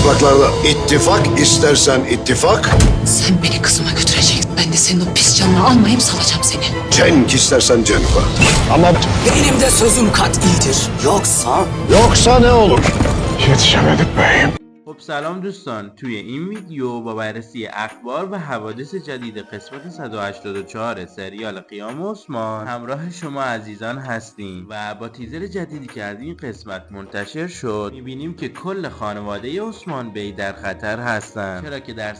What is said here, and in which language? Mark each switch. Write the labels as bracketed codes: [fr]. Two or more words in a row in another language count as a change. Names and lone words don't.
[tr] topraklarda ittifak istersen ittifak, Sen beni kızıma götüreceksin. Ben de senin o pis canını almayıp salacağım seni. cenk istersen cenk var. Ama Benim de sözüm kat'idir. yoksa ne olur? یتیشم بهیم. [fa] خب سلام دوستان، توی این ویدیو با بررسی اخبار و حوادث جدید قسمت 184 سریال قیام عثمان همراه شما عزیزان هستیم و با تیزر جدیدی که از این قسمت منتشر شد میبینیم که کل خانواده عثمان بی در خطر هستند، چرا که در